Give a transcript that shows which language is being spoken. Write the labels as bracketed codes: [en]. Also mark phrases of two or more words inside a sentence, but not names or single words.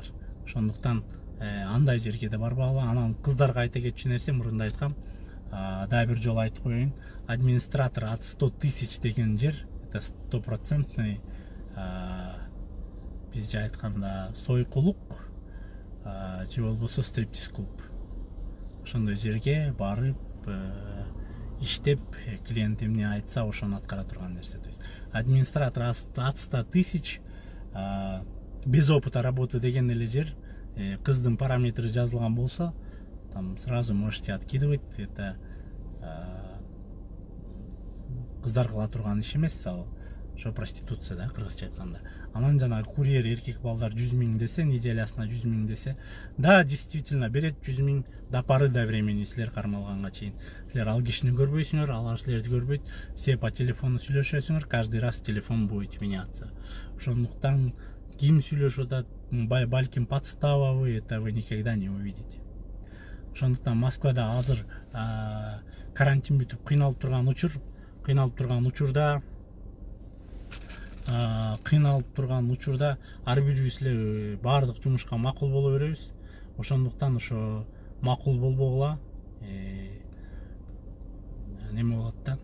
[ky] Ошондуктан андай жерге да барбагыла. Анан кыздарга айта кетчү нерсе, мурунда айткам, да бир жолу айтып коеюн, [ru] администратор от [ky] 100 000 деген жер, [ru] это стопроцентный [ky] бизче айтканда сойкулук же болбосо стриптиз клуб. Ошондой жерге барып иштеп, клиент эмне айтса ошону аткара турган нерсе. [ru] То есть администратор от 100 тысяч без опыта работы [ky] деген эле жер, кыздын параметры жазылган болсо, [ru] там сразу можете откидывать. [ky] Это кыздар кыла турган иш эмес, ошо проституция да, кыргызча айтканда. Анан жана курьер эркек балдар 100 000 десе, неделясына 100 000 десе, да, [ru] действительно берет 100 000 до поры до времени [ky] силер кармалганга чейин. Силер ал кишини көрбөйсүңөр, алар силерди көрбөйт, [ru] все по телефону сүйлөшөсүңөр, каждый раз телефон будет меняться. [ky] Ошондуктан ким сүйлөшүп атат, балким [ru] подстава вы, это вы никогда не увидите. [ky] Ошондуктан Москвада азыр карантин бүтүп кыйналып турган учурда ар бирибиз эле баардык жумушка макул боло беребиз. Ошондуктан ошо макул болбогула неме болот да.